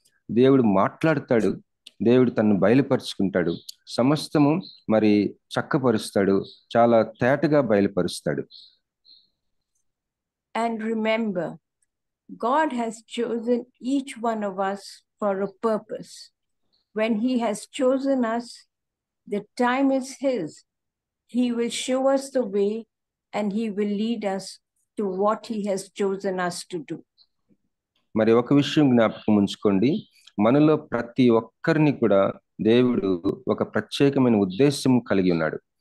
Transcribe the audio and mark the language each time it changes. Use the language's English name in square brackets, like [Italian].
[Telugu] దేవుడు మాట్లాడతాడు, దేవుడు తనను బయలుపరుచుకుంటాడు, సమస్తము మరి చక్కపరుస్తాడు, చాలా తేటగా బయలుపరుస్తాడు. [English] And remember, God has chosen each one of us for a purpose. When he has chosen us, the time is his. He will show us the way and he will lead us to what he has chosen us to do. [Telugu] మరి ఒక విషయం జ్ఞాపకం ఉంచుకోండి, మనలో ప్రతి ఒక్కరిని కూడా దేవుడు ఒక ప్రత్యేకమైన ఉద్దేశం కలిగి ఉన్నాడు.